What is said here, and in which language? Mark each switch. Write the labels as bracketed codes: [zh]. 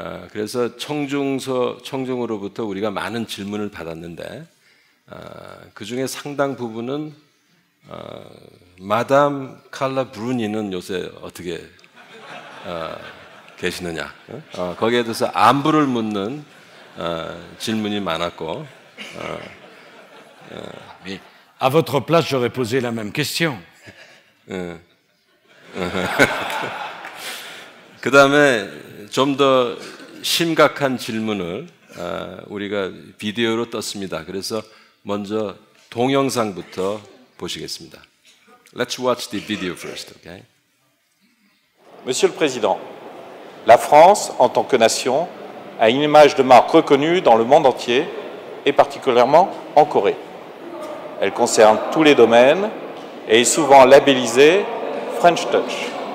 [ko] 그래서 청중으로부터 우리가 많은 질문을 받았는데 그 중에 상당 부분은 마담 칼라 브루니는 요새 어떻게 계시느냐 거기에 대해서 안부를 묻는 질문이 많았고 [fr] Mais à votre place, j'aurais posé la même question. [ko] 그 다음에 좀 더 심각한 질문을 우리가 비디오로 떴습니다. 그래서 먼저 동영상부터 보시겠습니다. [en] Let's watch the video first, okay? [fr] Monsieur le Président, la France, en tant que nation, a une image de marque reconnue dans le monde entier et particulièrement en Corée. Elle concerne tous les domaines et est souvent labellisée French Touch.